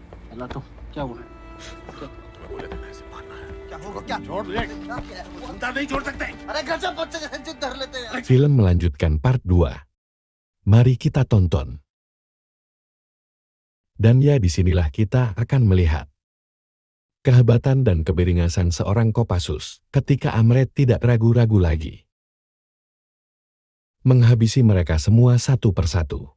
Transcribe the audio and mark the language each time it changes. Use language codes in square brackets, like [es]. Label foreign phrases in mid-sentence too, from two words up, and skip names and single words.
[hi] अल्लाह तो क्या हुआ? बोले थे कैसे मारना है। क्या होगा क्या? छोड़ ले, क्या क्या हुआ? अंदर नहीं छोड़ सकते। अरे गजब बच्चे जिद धर लेते हैं यार। [id] Film melanjutkan part 2. Mari kita tonton. Dan ya disinilah kita akan melihat kehebatan dan keberingasan seorang Kopassus ketika Amret tidak ragu-ragu lagi. Menghabisi mereka semua satu persatu.